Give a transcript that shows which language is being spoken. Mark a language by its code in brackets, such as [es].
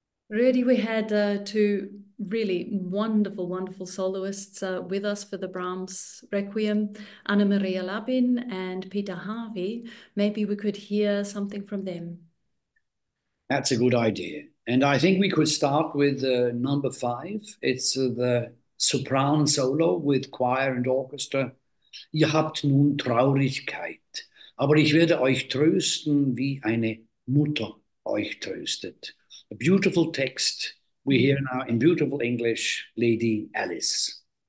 [en] Rudy, we had 2 really wonderful, wonderful soloists with us for the Brahms Requiem, Anna Maria Labin and Peter Harvey. Maybe we could hear something from them. That's a good idea. And I think we could start with number 5. It's the sopran solo with choir and orchestra. [de] Ihr habt nun Traurigkeit, aber ich werde euch trösten, wie eine Mutter euch tröstet. [en] A beautiful text we hear now in beautiful English, Lady Alice.